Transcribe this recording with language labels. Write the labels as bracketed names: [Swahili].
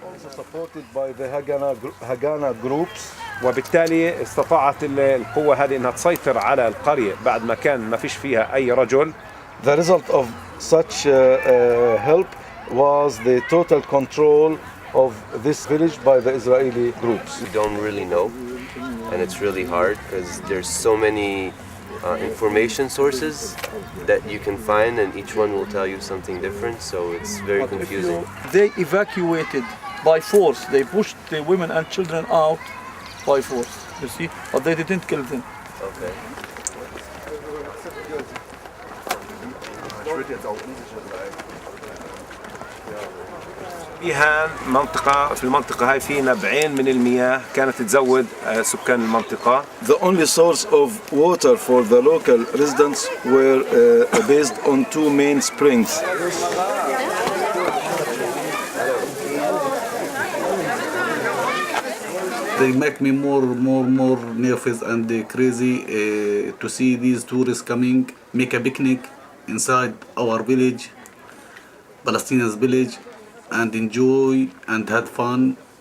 [English] supported by the Haganah groups [Arabic] وبالتالي استطاعت القوة هذه انها تسيطر على القرية بعد ما كان ما فيش فيها اي رجل. [English] The result of such help was the total control of this village by the Israeli groups. We don't really know, and it's really hard because there's so many information sources that you can find, and each one will tell you something different, so it's very confusing. They evacuated by force. They pushed the women and children out by force, you see, but they didn't kill them. Okay. [Arabic] فيها منطقة في المنطقة هاي في نبعين من المياه كانت تزود سكان المنطقة. [English] The only source of water for the local residents were based on two main springs. They make me more nervous and crazy to see these tourists coming, make a picnic inside our village, Palestinians' village, and enjoy and had fun.